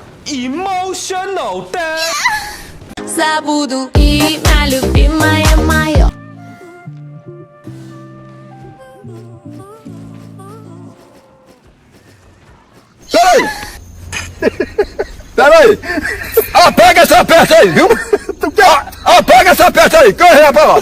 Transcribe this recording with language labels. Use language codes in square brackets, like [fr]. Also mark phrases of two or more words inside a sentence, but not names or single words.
[en] emotional damage. [ru] Забуду имя любимая мое. [pt] Peraí! Apaga essa peça aí, viu? Apaga essa peça aí, corre, rapaz!